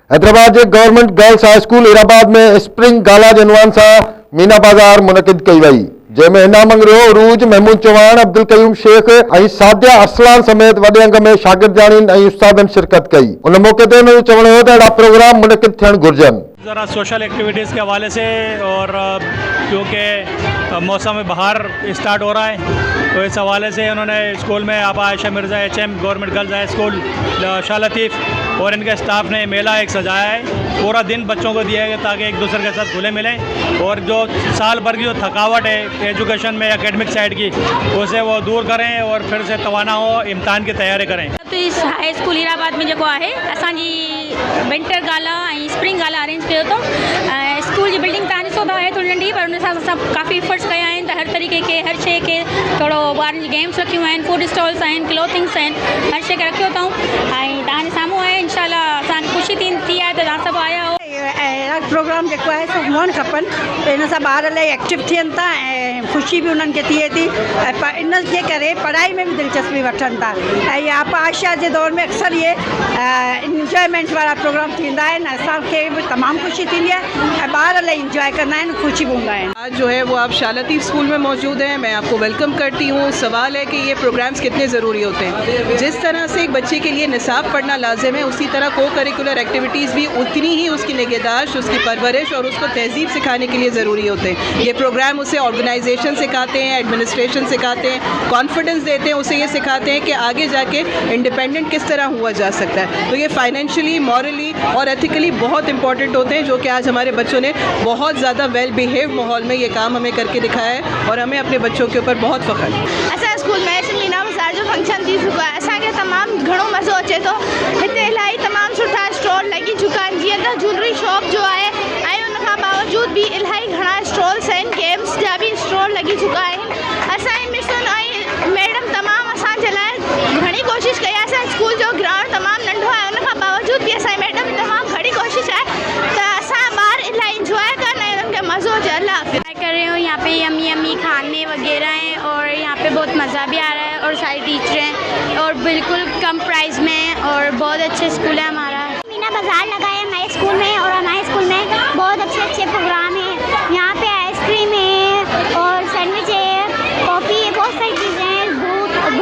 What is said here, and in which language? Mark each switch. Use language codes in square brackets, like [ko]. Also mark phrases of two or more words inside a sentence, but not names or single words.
[sd] हैदराबाद गवर्नमेंट गर्ल्स हाई स्कूल इराबाद में स्प्रिंग गाला जनवान सा मीना बाजार मुनक़िद कई वई, जंहिंमें हिना मंगरियो, उरूज, महमूद चौहान, अब्दुल कयूम शेख ऐं सादिया अरसलान समेत वॾे अंग में शागिर्दाणियुनि ऐं उस्तादनि शिरकत कई। उन मौके ते उन्हनि चवणो हो त अहिड़ा प्रोग्राम मुनक़िद थियण घुरिजनि। [ur] ज़रा [en] social activities [ur] کے حوالے سے، اور کیونکہ موسم بہار اسٹارٹ ہو رہا ہے تو اس حوالے سے انہوں نے اسکول میں آبا عائشہ مرزا HM گورنمنٹ گرلز ہائی اسکول شاہ لطیف اور ان کے اسٹاف نے میلہ ایک سجایا ہے. پورا دن بچوں کو دیا گیا تاکہ ایک دوسرے کے ساتھ گھلے ملیں اور جو سال بھر کی جو تھکاوٹ ہے ایجوکیشن میں [en] academic side [ur] کی، اسے وہ دور کریں اور پھر سے توانا ہو امتحان کی تیاری کریں. [sd] तो इस हाई स्कूल इराबाद में जो है असांजी विंटर गाला ऐं स्प्रिंग गाला अरेंज कयो तो स्कूल की बिल्डिंग तव्हां ॾिसो था आहे थोड़ी नंढी, पर उन सां असां काफ़ी एफर्ट्स कया आहिनि त हर तरीक़े के हर शइ के थोरो ॿारनि जी गेम्स रखियूं आहिनि, [en] food stalls [sd] आहिनि, क्लोथिंग्स आहिनि, हर शइ खे रखियो अथऊं ऐं तव्हांजे साम्हूं आहे। इंशाल्लाह असांखे ख़ुशी थी आहे त तव्हां सभु आया हो। अहिड़ा प्रोग्राम जेको आहे सो हुअणु खपनि, त इन सां ॿार इलाही एक्टिव थियनि था ऐं ख़ुशी बि उन्हनि खे थिए थी ऐं इन जे करे पढ़ाई में बि दिलचस्पी वठनि था। ऐं इहा आशा जे दौर में अक्सर इहे इंजॉयमेंट वारा प्रोग्राम थींदा आहिनि, असांखे बि तमामु ख़ुशी थींदी आहे ऐं ॿार इलाही इंजॉय कंदा आहिनि, ख़ुशी बि हूंदा आहिनि। [ur] آج جو ہے وہ آپ شاہ لطیف اسکول میں موجود ہیں، میں آپ کو ویلکم کرتی ہوں. سوال ہے کہ یہ پروگرامز کتنے ضروری ہوتے ہیں۔ جس طرح سے ایک بچے کے لیے نصاب پڑھنا لازم ہے، اسی طرح کو [en] curricular activities [ur] بھی اتنی ہی اس کی نگہداشت، اس کی پرورش اور اس کو تہذیب سکھانے کے لیے ضروری ہوتے ہیں. یہ پروگرام اسے آرگنائزیشن سکھاتے ہیں، ایڈمنسٹریشن سکھاتے ہیں، کانفیڈنس دیتے ہیں، اسے یہ سکھاتے ہیں کہ آگے جاکے انڈیپینڈنٹ کس طرح ہوا جا سکتا ہے. تو یہ [en] financially, morally [ur] اور ایتھکلی بہت امپارٹنٹ ہوتے ہیں، جو کہ آج ہمارے بچوں نے بہت زیادہ [en] well behave [ur] ماحول میں یہ کام ہمیں کر کے دکھایا ہے اور ہمیں اپنے بچوں کے اوپر بہت فخر ہے. [sd] असां स्कूल में मीना बाज़ार जो फंक्शन थी चुको आहे, असांखे तमामु घणो मज़ो अचे थो। हिते इलाही तमामु सुठा स्टॉल लॻी चुका आहिनि, जीअं त ज्वेलरी शॉप जो आहे ऐं उनखां बावजूद बि इलाही घणा स्टॉल्स आहिनि, गेम्स जा बि स्टॉल लॻी चुका आहिनि। असांजी मिशन ऐं मैडम तमामु असांजे लाइ घणी कोशिशि कई आहे। असांजे स्कूल जो ग्राउंड तमामु नंढो आहे, उनखां बावजूद बि असांजी मैडम तमामु घणी कोशिशि आहे त असां ॿार इलाही इंजॉय कनि ऐं उन्हनि खे मज़ो अचे। अल्लाह हाफ़िज़। [ur] کر رہی ہوں، یہاں پے [en] yummy yummy [ur] کھانے وغیرہ ہیں اور یہاں پے بہت مزہ بھی آ رہا ہے اور ساری ٹیچر ہیں اور بالکل کم پرائس میں اور بہت اچھے اسکول ہے ہمارا. مینا بازار لگا ہے ہمارے اسکول میں اور ہمارے اسکول میں بہت اچھے اچھے پروگرام ہیں. یہاں پے آئس کریم ہے اور سینڈوچ ہے، کافی ہے، بہت ساری چیزیں ہیں.